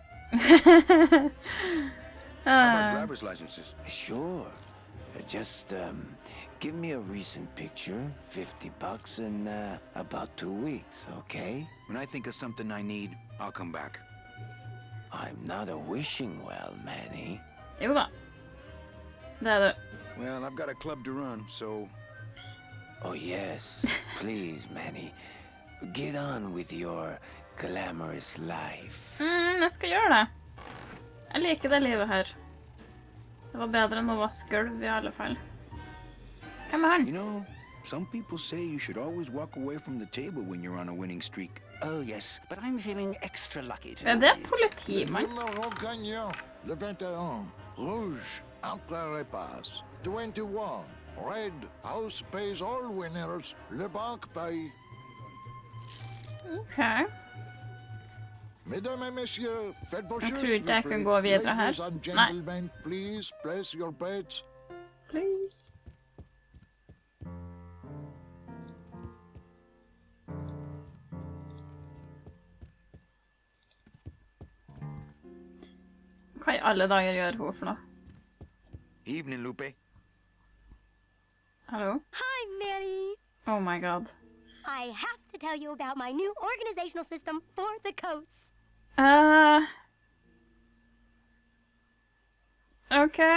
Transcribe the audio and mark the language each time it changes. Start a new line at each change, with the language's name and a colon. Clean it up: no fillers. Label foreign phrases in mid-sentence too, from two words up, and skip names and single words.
English: How about driver's licenses? Sure. Just, give me a recent picture, $50 in, about 2 weeks, okay? When I think of something I need, I'll come back. I'm not a wishing well, Manny.
Norwegian: Jo da. Det er det.
English: Well, I've got a club to run, so... Oh, yes. Please, Manny. Get on with your glamorous life.
Norwegian: Jeg skal gjøre det. Jeg liker det livet her. Det var bedre enn å vaske gulv i alle fall. Hvem er han?
English: You know, some people say you should always walk away from the table when you're on a winning streak. Oh, yes, but I'm feeling extra lucky
Norwegian: Er
English: today.
Norwegian: det politimann?
French: Numéro gagnant, le 21. Rouge, entre les passes. 21.
English: Red, house pays all winners.
French: Le banque paye. Ok. Mesdames et messieurs, faites vos
Norwegian: Jeg
French: jeux,
Norwegian: tror
French: s'il
Norwegian: ikke jeg
French: vous
Norwegian: kan
French: plaît.
Norwegian: gå videre her.
English: Ladies and
Norwegian: Nei.
English: gentlemen, please place your bets. Please.
Norwegian: Hva i alle dager gjør hun for noe?
English: Evening, Lupe.
Norwegian: Hallo?
English: Hi, Manny. Oh my god. I have to tell you about my new organizational system for the coats. Okay.